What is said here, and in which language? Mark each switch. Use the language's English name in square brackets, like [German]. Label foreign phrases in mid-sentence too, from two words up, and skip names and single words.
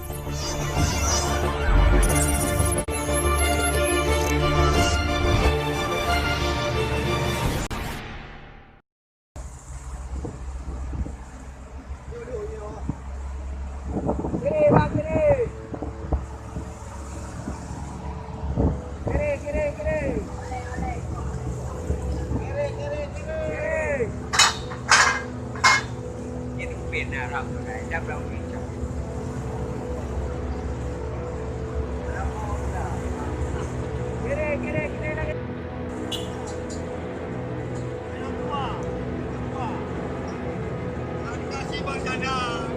[Indonesian] Kiri bang, kiri. Kiri, kiri, kiri. Kiri, kiri, kiri. Ini benar aku dah. Dah belum bincang. Kiri, kiri, kiri lagi. Terima kasih Bang Jana.